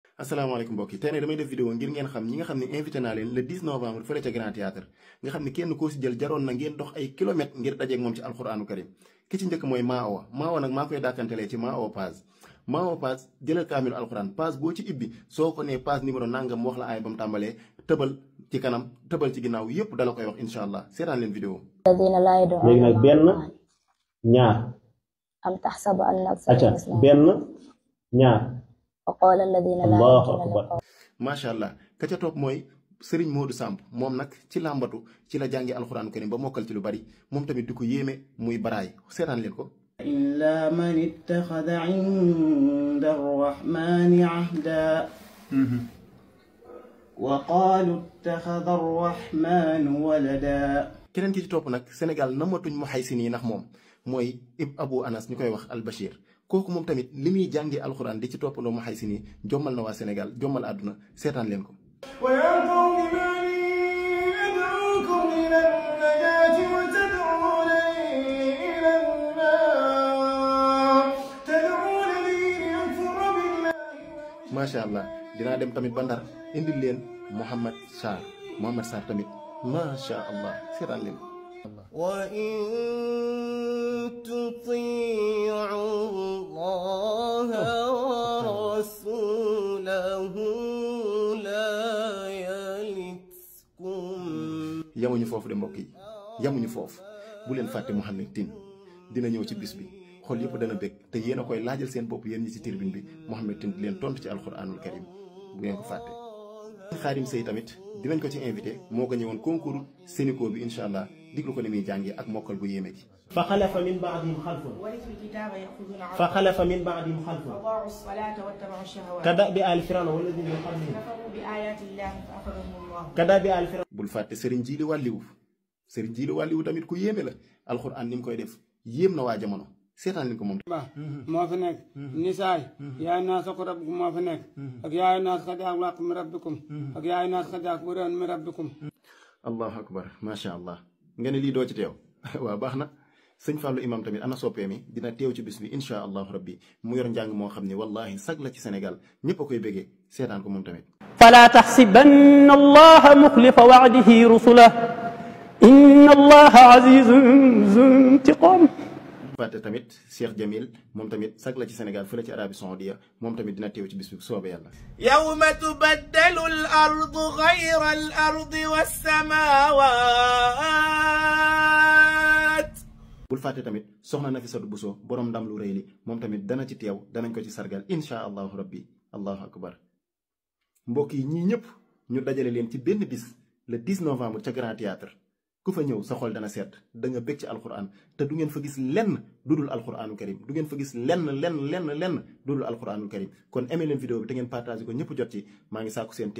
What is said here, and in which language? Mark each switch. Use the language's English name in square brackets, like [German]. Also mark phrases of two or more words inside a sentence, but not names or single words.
[Wolof] asalaamaaleykum mbokk yi tey nag damay def vidéo ngir ngeen xam ñi nga xam ne invité naa leen [French] le 10 novembre [Wolof] fële ca Grand Théâtre nga xam ne kenn koo si jël jaroon na ngeen dox ay kilomètres ngir dajeeg moom ci alxuraanu karim ki ci njëkk mooy Maawa nag maa koy dàkkantelee ci Maawa Page jëlal kaamilu alxuraan page boo ci ibbi soo ko nee [French] page numéro [Wolof] nangam wax la aay ba mu tàmbalee tëbal ci kanam tëbal ci ginnaaw yépp dala koy wax [Arabic] إن شاء الله [Wolof] seetaan leen vidéo léegi nag benn ñaar [Arabic] أم تحسب أن [Wolof] benn ñaar [Arabic] وقال الذين لا الله أكبر ما شاء الله [Wolof] ka ca topp mooy Serigne Modou Samb moom nag ci làmbatu ci la jàngi alxuraanu karim ba mokkal ci lu bari moom tamit di ko yéeme muy baraay seetaan leen ko [Arabic] إلا من اتخذ عند الرحمن عهدا وقالوا اتخذ الرحمن ولدا [Wolof] keneen ki ci topp nag Sénégal namatuñ mu xay si nii ndax moom mooy Abu Anas ñu koy wax Al Bachir kooku moom tamit li muy jàngee alxuraan di ci toppandoo mu xay si nii jommal na waa Sénégal jommal àdduna seetaan leen ko [Arabic] ما شاء الله [Wolof] dinaa dem tamit ba Ndar indil leen Mouhamed Sarr tamit [Arabic] ما شاء الله [Wolof] seetaan leen ko [Arabic] وإن تطيعوا الله ورسوله لا يلتكم [Wolof] yamuñu foofu de mbokk yi yamuñu foofu bu leen fàtte Mouhamed Tine dina ñëw ci bis bi xol yëpp dana bég te yéen a koy laajal seen bopp yéen ñi ci tribune bi Mouhamed Tine di leen tontu ci alxuraanul karim bu ngeen ko fàtte. Xaadim Sey tamit dinañ ko ci invité moo ko ñëwoon concours Sénico bi [Arabic] إن شاء الله [Wolof] diglu ko ni muy jàngee ak mokkal bu yéeme gi. [Arabic] فخلف من بعدهم خلف أضاعوا الصلاة واتبعوا الشهوات كدأب آل فرعون والذين من قبلهم كفروا بآيات الله فأخذهم الله كدأب آل فرعون [Wolof] bul fàtte Serigne Djili Wàlliwu tamit ku yéeme la alxuraan ni mu koy def yéem na waa jamono seetaan leen ko moom. moo fi nekk nisaay yaay naas ko rabbikum moo fi nekk ak yaay naas xad jaak laq mi rabbikum ak yaay naas xad jaak buraan mi rabbikum [Arabic] الله أكبر ما شاء الله [Wolof] nga ne lii doo ci teew waaw baax na sëñ Fallou imam tamit ana soppee mi dina teew ci bis bi [Arabic] إن شاء الله ربي [Wolof] mu yor njàng moo xam ne wallahi sag la ci Sénégal ñëpp a koy béggee seetaan ko moom tamit. [Arabic] فلا تحسبن الله مخلف وعده رسله إن الله عزيز ذو انتقام [Wolof] fàtte tamit Cheikh Jamil moom tamit sag la ci Sénégal fële ci Arabie Saoudia moom tamit dina teew ci bis bi soobee yàlla. [Arabic] يوم تبدل الأرض غير الأرض والسماوات [Wolof] bul fàtte tamit soxna Nafisatu Buso borom ndam lu rëy li moom tamit dana ci teew danañ ko ci sargal [Arabic] إن شاء الله ربي الله أكبر [Wolof] mbokk yi ñii ñëpp ñu dajale leen ci benn bis [French] le 10 novembre [Wolof] ca Grand Théâtre ku fa ñëw sa xol dana sedd da nga bég ci alxuraan te du ngeen fa gis lenn lu dul alxuraanu karim du ngeen fa gis lenn lu dul alxuraanu karim kon aimé leen vidéo bi te ngeen partagé ko ñëpp jot ci maa ngi sàkku seen